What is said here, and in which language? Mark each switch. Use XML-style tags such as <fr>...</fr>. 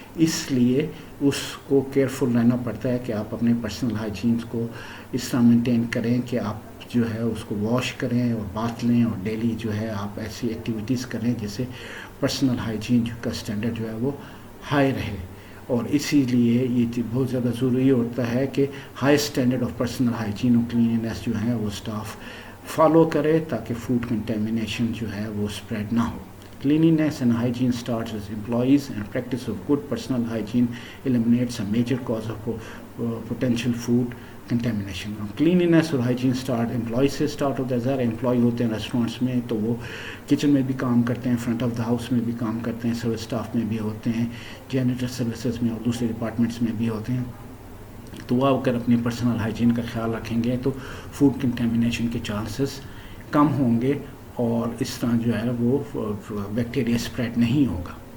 <ur>اس لیے اس کو کیئرفل رہنا پڑتا ہے کہ آپ اپنے پرسنل ہائیجین کو اس طرح مینٹین کریں کہ آپ جو ہے اس کو واش کریں اور باتھ لیں اور ڈیلی جو ہے آپ ایسی ایکٹیویٹیز کریں جس سے پرسنل ہائیجین کا اسٹینڈرڈ جو ہے وہ ہائی رہے. اور اسی لیے یہ بہت زیادہ ضروری ہوتا ہے کہ high standard of personal hygiene اور کلیننس جو ہے وہ اسٹاف فالو کرے تاکہ فوڈ کنٹیمنیشن جو ہے وہ اسپریڈ نہ ہو.</ur> <en>Cleanliness and hygiene starts with employees, and practice of good personal hygiene eliminates a major cause of potential food contamination.</en> <ur>Cleanliness اور hygiene employees سے اسٹارٹ ہوتا ہے. ظاہر امپلائی ہوتے ہیں ریسٹورینٹس میں تو وہ کچن میں بھی کام کرتے ہیں، فرنٹ آف دا ہاؤس میں بھی کام کرتے ہیں، سروس اسٹاف میں بھی ہوتے ہیں، جینیٹر سروسز میں اور دوسرے ڈپارٹمنٹس میں بھی ہوتے ہیں. تو وہ اگر اپنی پرسنل ہائیجین کا خیال رکھیں گے تو فوڈ کنٹیمنیشن کے چانسز کم ہوں گے اور اس طرح جو ہے وہ بیکٹیریا اسپریڈ نہیں ہوگا.</ur>